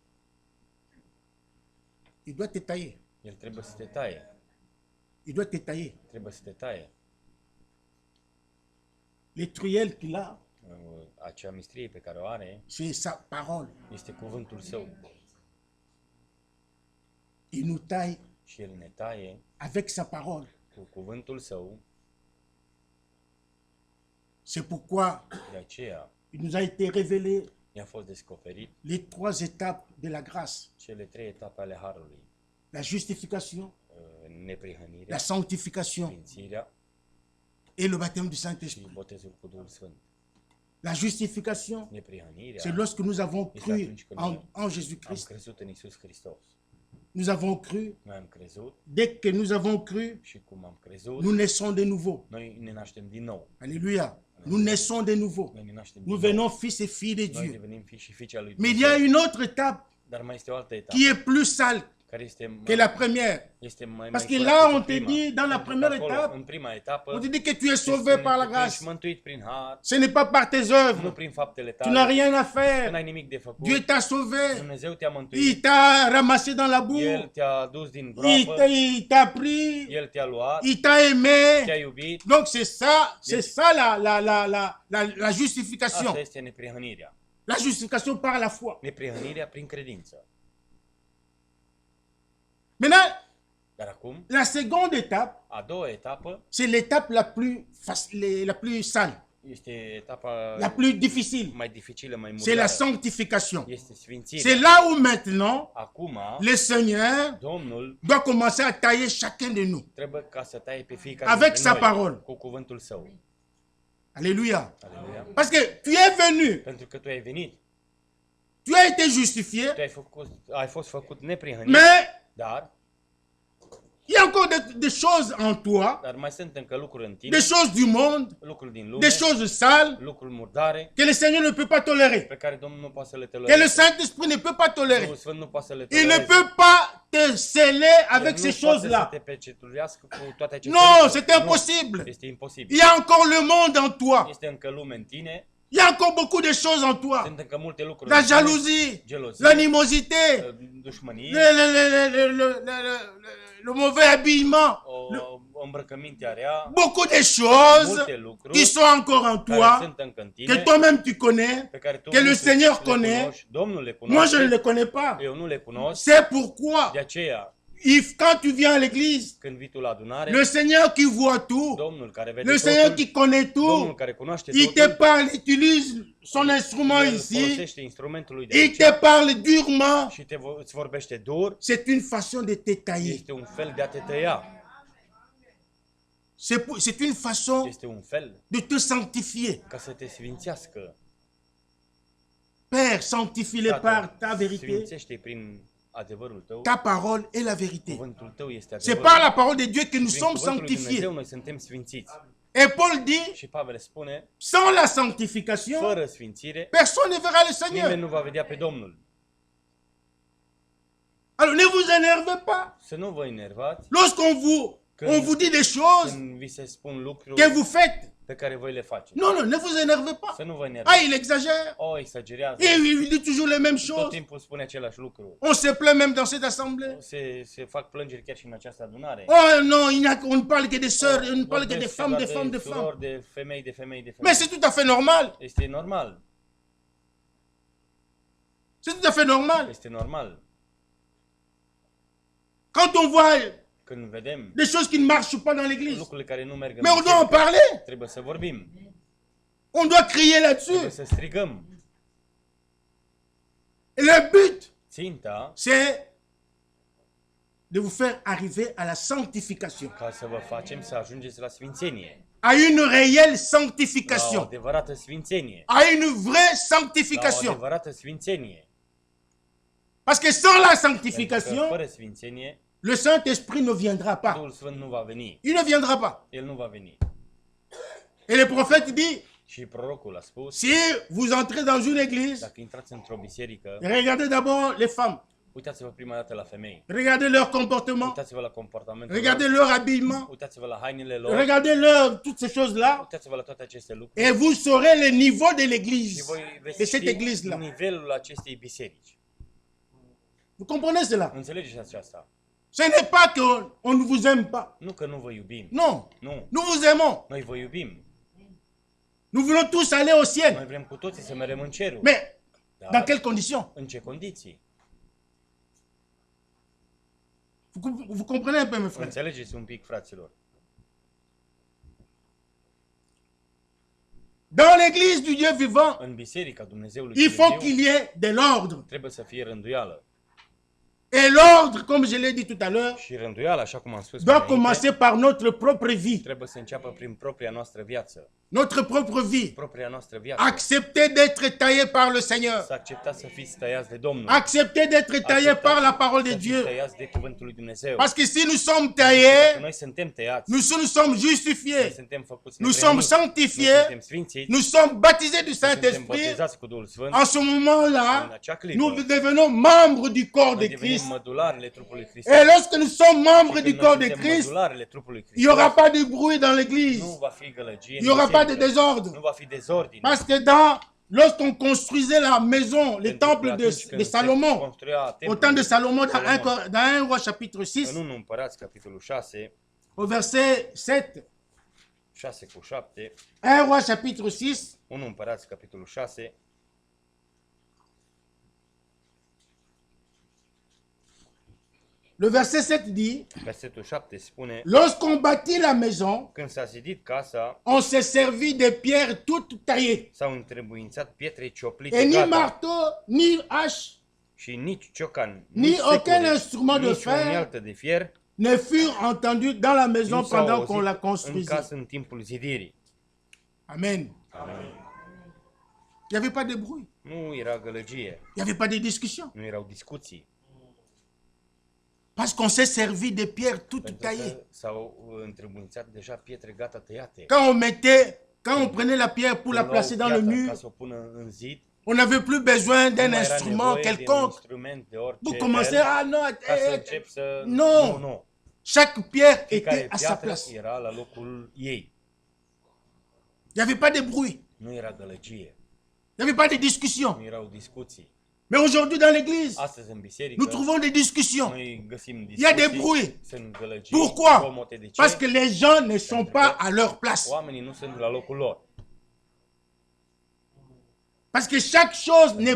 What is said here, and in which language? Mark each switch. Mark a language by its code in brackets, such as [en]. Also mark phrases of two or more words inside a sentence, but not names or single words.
[fr] il doit te tailler. [ro] el trebuie să te taie. [fr] Il doit te tailler. [ro] Trebuie să te taie. [fr] Les truelles qu'il a, [ro] Acea mistrie pe care o are [fr] c'est sa parole. [ro] este cuvântul său. [fr] Il nous taille [ro] Și el ne taie [fr] avec sa parole. [ro] cu cuvântul său. [fr] C'est pourquoi [ro] De aceea [fr] il nous a été révélé [ro] i-a fost descoperit [fr] les 3 étapes de la grâce. [ro] cele 3 etape ale Harului. [fr] La justification, la [ro] Neprihănirea, [fr] sanctification [ro] sfințirea [fr] et le baptême du [ro] și [fr] Saint-Esprit. [ro] botezul cu Duhul Sfânt. [fr] La justification, [ro] Neprihănirea [fr] c'est lorsque nous avons [ro] este [fr] cru [ro] atunci când [fr] en [ro] am [fr] Jésus-Christ. [ro] crezut în Isus Hristos. [fr] Nous avons cru. [ro] Noi am crezut [fr] Dès que nous avons cru, [ro] și cum am crezut, [fr] nous naissons de nouveau. [ro] noi ne naștem din nou. [fr] Alléluia. Nous naissons de nouveau. [ro] Noi ne naștem [fr] Nous [ro] din nou. [fr] venons fils et filles de [ro] Noi [fr] Dieu. [ro] devenim fii și fiice a lui [fr] Mais il y a [ro] Dumnezeu. [fr] une autre étape [ro] Dar mai este o altă etapă [fr] qui est plus sale [ro] care este [fr] que la première. [ro] este mai [fr] Parce que [ro] curat [fr] là, [ro] decât [fr] on te [ro] prima. [fr] dit, dans la [ro] Pentru că [fr] première [ro] acolo, [fr] étape, [ro] în prima etapă, [fr] On te dit que tu es [ro] se [fr] sauvé [ro] spune [fr] par la [ro] că tu [fr] grâce. [ro] ești mântuit prin har, [fr] Ce n'est pas par tes [ro] nu [fr] œuvres. [ro] prin faptele [fr] Tu n'as [ro] tale, [fr] rien à [ro] că [fr] faire. [ro] n-ai nimic de făcut. [fr] Dieu t'a sauvé. [ro] Dumnezeu te-a [fr] Il [ro] mântuit, [fr] t'a ramassé dans la [ro] El [fr] boue. [ro] te-a dus din [fr] Il [ro] groapă, [fr] t'a- il t'a pris. [ro] El te-a luat, [fr] Il t'a aimé. [ro] te-a iubit. [fr] Donc c'est ça la justification. [ro] Asta este neprihănirea. [fr] La justification par la foi. [ro] Neprihănirea prin credință. [fr] Maintenant, [ro] Dar acum, [fr] la seconde étape, [ro] a doua etapă [fr] c'est l'étape la plus sale, [ro] este etapa [fr] la plus difficile. [ro] mai dificilă, mai [fr] C'est la [ro] murdară. [fr] sanctification. [ro] Este [fr] C'est [ro] sfințirea. [fr] là où maintenant, [ro] Acum, [fr] le Seigneur [ro] Domnul [fr] doit commencer à tailler chacun de nous. [ro] trebuie ca să taie pe fiecare [fr] Avec [ro] dintre [fr] sa [ro] noi [fr] parole. [ro] cu cuvântul său. [fr] Alléluia. [ro] Aleluia. [fr] Parce que tu es venu, [ro] Pentru că tu ai venit, [fr] tu as été justifié, [ro] tu ai fost făcut neprihănit, [fr] mais [ro] dar [fr] il y a encore des choses en toi, [ro] mai sunt încă lucruri în tine, [fr] des choses du monde, [ro] lucruri din lume, [fr] des choses sales [ro] lucruri murdare, [fr] que le Seigneur ne peut pas tolérer, [ro] pe care Domnul nu poate să le [fr] que le [ro] tolereze. [fr] Saint-Esprit ne peut pas tolérer. [ro] Duhul Sfânt nu poate să le [fr] Il ne [ro] tolereze. [fr] peut pas te sceller avec [ro] El [fr] ces [ro] nu poate să [fr] choses-là. [ro] te pecetuiască cu toate aceste [fr] Non, [ro] lucruri. [fr] c'est [ro] Nu, [fr] impossible. [ro] este [fr] Il [ro] imposibil. [fr] y a encore le monde en toi. [ro] Este încă lume în tine, [fr] Il y a encore beaucoup de choses en toi. [ro] sunt încă multe lucruri [fr] La [ro] în tine. [fr] jalousie, [ro] Gelozie, [fr] l'animosité, [ro] dușmănie, [fr] le mauvais habillement, [ro] o îmbrăcăminte rea, [fr] beaucoup de choses [ro] multe [fr] qui [ro] lucruri [fr] sont encore en [ro] care [fr] toi, [ro] sunt încă în [fr] que [ro] tine, [fr] toi-même tu connais, [ro] pe care tu [fr] que le [ro] însuți [fr] Seigneur [ro] le [fr] connaît. [ro] cunoști, Domnul le [fr] Moi je ne [ro] cunoaște, [fr] les connais pas. [ro] eu nu le cunosc, [fr] C'est pourquoi, [ro] de aceea, [fr] quand tu viens à l'église, [ro] când vii tu la adunare, [fr] le Seigneur qui voit tout, [ro] Domnul care vede [fr] le Seigneur [ro] totul, [fr] qui connaît [ro] Domnul [fr] tout, [ro] care cunoaște [fr] il te [ro] totul, [fr] parle, il utilise son instrument [ro] El [fr] ici, [ro] folosește instrumentul lui de [fr] il [ro] aici [fr] te parle durement. [ro] și îți vorbește dur, [fr] C'est une façon de te tailler. [ro] este un fel de a te tăia, [fr] C'est une façon [ro] este un fel [fr] de te sanctifier. [ro] ca să te sfințească. [fr] Père, sanctifie-le par ta vérité. [ro] Sfințește prin adevărul tău, [fr] Ta parole est la vérité. [ro] cuvântul tău este [fr] C'est [ro] adevărul. [fr] par la parole de Dieu que nous [ro] Prin [fr] sommes [ro] cuvântul lui [fr] sanctifiés. [ro] Dumnezeu noi suntem sfințiți. [fr] Et Paul dit, [ro] Și Pavel spune, [fr] sans la sanctification, [ro] fără sfințire, [fr] personne ne verra le [ro] nimeni [fr] Seigneur. [ro] nu va vedea pe Domnul. [fr] Alors ne vous énervez pas. [ro] Să nu vă enervați [fr] Lorsqu'on vous dit des choses [ro] când vi se spun [fr] que [ro] lucruri [fr] vous faites. [ro] pe care voi le faceți. [fr] Non, non, ne vous énervez pas. [ro] Să nu vă Ah, enervați. [fr] il exagère. [ro] O, exagerează. [fr] Il dit toujours les mêmes [ro] Tot [fr] choses. [ro] timpul spune același lucru. [fr] On se plaint même dans cette assemblée. [ro] Se fac plângeri chiar și în această adunare. [fr] Oh non, on ne parle que des sœurs, on ne parle que des [ro] Vorbesc [fr] femmes, [ro] doar [fr] des femmes, des femmes. [ro] surori, de femei, de femei, de [fr] Mais [ro] femei. [fr] c'est tout à fait normal. [ro] Este normal. [fr] C'est tout à fait normal. [ro] Este normal. [fr] Quand on voit [ro] Când vedem [fr] des choses qui ne marchent pas dans l'église. [ro] lucrurile care nu merg în [fr] Mais on doit en [ro] biserică, [fr] parler. [ro] trebuie să vorbim. [fr] On doit crier [ro] Trebuie [fr] là-dessus. [ro] să strigăm. [fr] Et le but, [ro] Ținta [fr] c'est de vous faire arriver à la sanctification. [ro] ca să vă facem să ajungeți la sfințenie. [fr] À une réelle [ro] La o [fr] sanctification. [ro] adevărată sfințenie. [fr] À une vraie [ro] La o [fr] sanctification. [ro] adevărată sfințenie. [fr] Parce que sans la [ro] Pentru că [fr] sanctification, [ro] fără sfințenie, [fr] le Saint-Esprit ne viendra pas. [ro] Duhul Sfânt nu va veni. [fr] Il ne viendra pas. [ro] El nu va veni. [fr] Et le prophète dit, [ro] Și prorocul a spus, [fr] si vous entrez dans une église, [ro] dacă intrați într-o biserică, [fr] regardez d'abord les femmes. [ro] uitați-vă prima dată la femei. [fr] Regardez leur comportement. [ro] Uitați-vă la comportamentul [fr] Regardez [ro] lor. [fr] leur habillement. [ro] Uitați-vă la hainele lor. [fr] Regardez leur toutes ces choses-là. [ro] Uitați-vă la toate aceste lucruri. [fr] Et vous saurez le niveau de [ro] Și [fr] l'église. [ro] voi [fr] De [ro] veți [fr] cette [ro] ști [fr] église-là. [ro] nivelul acestei biserici. [fr] Vous comprenez cela? [ro] Înțelegeți aceasta? [fr] Ce n'est pas qu'on ne vous aime pas. [ro] Nu că nu vă iubim. [fr] Non. [ro] Nu. [fr] Nous vous aimons. [ro] Noi vă iubim. [fr] Nous voulons tous aller au [ro] Noi [fr] ciel. [ro] vrem cu toții să mergem în cerul. [fr] Mais [ro] Dar [fr] dans quelles conditions? [ro] în ce condiții? [fr] Vous comprenez un peu, mes frères? [ro] Înțelegeți un pic, fraților. [fr] Dans l'église du Dieu vivant, [ro] În biserica Dumnezeului [fr] il faut [ro] Dumnezeu [fr] qu'il y ait de l'ordre. [ro] trebuie să fie rânduială. [fr] Et l'ordre, comme je l'ai dit tout à l'heure, [ro] Și rânduiala, așa cum am spus, [fr] doit [ro] mai înainte, [fr] commencer par notre propre vie. [ro] trebuie să înceapă prin propria noastră viață. [fr] Notre propre vie. [ro] Propria noastră viață. [fr] Acceptez d'être taillé par le Seigneur. [ro] Să acceptați să fiți tăiați de Domnul. [fr] Acceptez d'être taillé par la parole de [ro] Să fiți [fr] Dieu. [ro] tăiați de cuvântul lui Dumnezeu. [fr] Parce que si nous sommes [ro] Dacă [fr] taillés, [ro] noi suntem tăiați, [fr] nous sommes [ro] noi [fr] justifiés. [ro] suntem făcuți [fr] Nous sommes [ro] neprihăniți, noi [fr] sanctifiés. [ro] suntem sfințiți, [fr] Nous sommes baptisés du [ro] noi suntem [fr] Saint-Esprit. [ro] botezați cu Duhul Sfânt. [fr] En ce [ro] În [fr] moment-là, [ro] acea clipă, [fr] nous devenons membres du corps [ro] noi [fr] de [ro] devenim [fr] Christ. [ro] mădularele trupului Hristos. [fr] Et lorsque nous sommes membres [ro] Și [fr] du [ro] când [fr] corps [ro] noi [fr] de [ro] suntem [fr] Christ, [ro] mădularele trupului [fr] il n'y aura [ro] Hristos, [fr] pas de bruit dans l'église. [ro] nu va fi gălăgie, [fr] Il n'y aura pas de désordre. [ro] nu va fi dezordine. [fr] Parce que lorsqu'on construisait la maison, le temple de Salomon, au temps de Salomon, dans 1 Roi chapitre 6, [ro] În 1 Împărați, capitolul 6, [fr] au verset 7, [ro] 6 cu 7, [fr] 1 Roi chapitre 6, [ro] 1 Împărați, capitolul 6, [fr] le verset 7 dit, [ro] versetul 7 spune, [fr] lorsqu'on bâtit la maison, [ro] când s-a zidit casa, [fr] on s'est servi de pierres toutes taillées. [ro] s-au întrebuințat pietre cioplite [fr] Et ni [ro] gata [fr] marteau, ni hache, [ro] și nici ciocan, [fr] ni [ro] nici [fr] aucun [ro] secure, [fr] instrument de [ro] nici o [fr] fer [ro] unealtă de fier [fr] ne furent entendus dans la maison [ro] nu s-au [fr] pendant qu'on la [ro] auzit în [fr] construisait. [ro] casă în timpul zidirii. [fr] Amen. [ro] Amen. [fr] Il n'y avait pas de bruit. [ro] Nu era gălăgie, [fr] Il n'y avait pas de discussion. [ro] nu erau discuții, [fr] Parce qu'on s'est servi de pierres toutes [ro] pentru [fr] taillées. [ro] că s-au întrebuințat deja pietre gata tăiate. [fr] Quand on prenait la pierre pour la [ro] Când luau [fr] placer dans le [ro] piatra [fr] mur, [ro] ca să o pună în zid, [fr] on n'avait plus besoin [ro] nu [fr] d'un [ro] mai era [fr] instrument [ro] nevoie de un [fr] quelconque. [ro] instrument de orice [fr] Vous commencez, [ro] fel, [fr] ah non, [ro] ca să încep să... [fr] non. [ro] Nu. [fr] Chaque pierre [ro] Fiecare [fr] était à sa [ro] piatră [fr] place. [ro] era la locul ei. [fr] Il n'y avait pas de bruit. [ro] Nu era gălăgie, [fr] Il n'y avait pas de discussion. [ro] nu erau discuții. [fr] Mais aujourd'hui, dans l'église, [ro] Astăzi în biserică, [fr] nous trouvons des discussions. [ro] noi găsim [fr] Il y a des [ro] discuții, [fr] bruits. [ro] sunt gălăgii, [fr] Pourquoi? [ro] zgomote. De ce? [fr] Parce que les gens ne sont pas à leur place. [ro] Oamenii nu sunt la locul lor. [fr] Parce que chaque chose n'est